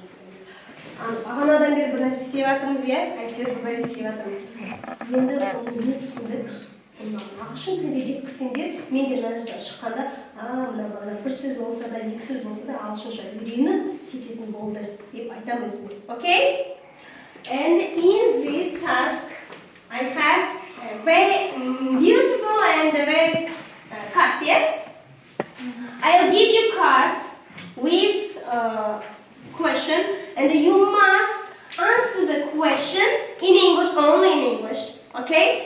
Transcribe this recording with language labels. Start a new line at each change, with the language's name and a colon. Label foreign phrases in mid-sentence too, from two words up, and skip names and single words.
Kazakh: Бағанадан бері бір нәрсе істеп жатырмыз, иә? Әйтеуір бір істеп жатырмыз. Енді оны не түсіндік? Ағылшын тілде жеткізсеңдер, мен де мына жерден шыққанда, мына бір сөз болса да, екі сөз болса да ағылшынша үйреніп кететін болды деп айтамын өзіме.
English: Okay? And in this task, I have a very beautiful and very cards, yes? I'll give you cards with question, and you must answer the question in English, only in English, okay?